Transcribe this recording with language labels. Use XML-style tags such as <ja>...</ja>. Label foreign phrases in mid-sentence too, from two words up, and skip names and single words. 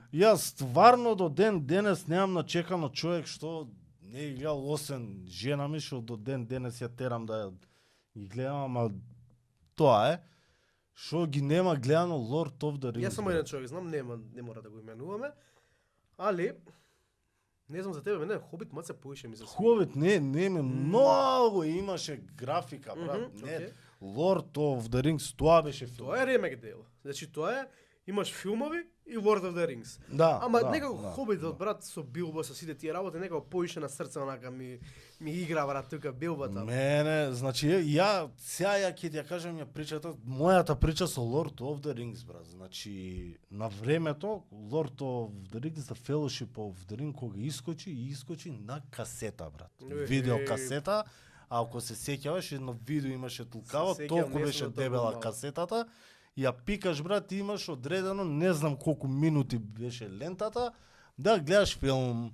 <mk>јас стварно до ден денес немам начекано човек што не ги гледал осен жена ми што до ден денес ја терам да ги гледам, ама тоа е што ги нема гледано Lord of the Rings. Јас само еден човек знам, не мора да го именуваме. Али не знам за тебе, мене Хобит маце поише ми се свиѓа. Хобит не ми многу имаше графика брат, Мгм, не. окей. Lord of the Rings тоа беше филм. Тоа е ремек дел. Значи тоа е имаш филмови и Lord of the Rings. Да. Ама да, некако да, Хобитот брат со Билбо со сите тие работи некако поише на срце онака ми игра брат тука Билбата. Мене, значи ја ќе ти ја кажам ја причата, мојата прича со Lord of the Rings брат. Значи на времето Lord of the Rings, The Fellowship of the Ring кога искочи на касета брат. Видео касета. А ако се сеќаваш, едно видео имаше толкаво, Се сеќавам, толку не беше сум толку дебела мал. касетата. Ја пикаш брат, имаш одредено, не знам колку минути беше лентата, да гледаш филм.</mk>